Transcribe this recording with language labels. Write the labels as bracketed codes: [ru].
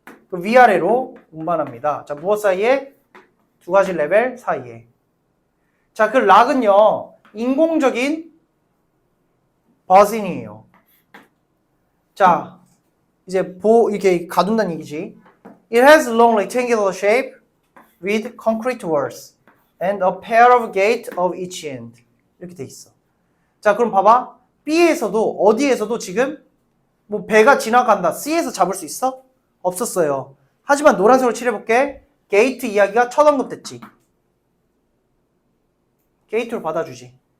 [ko] 그 위아래로 운반합니다. 자, 무엇 사이에? 두 가지 레벨 사이에. 자, 그 락은요, 인공적인 버진이에요. 자, 이제 이렇게 가둔다는 얘기지. [en] It has a long rectangular shape with concrete walls and a pair of gates of each end. [ko] 이렇게 돼 있어. 자, 그럼 봐봐. B에서도 어디에서도 지금 뭐 배가 지나간다. C에서 잡을 수 있어? 없었어요. 하지만 노란색으로 칠해볼게. 게이트 이야기가 첫 언급됐지. 게이트로 받아주지.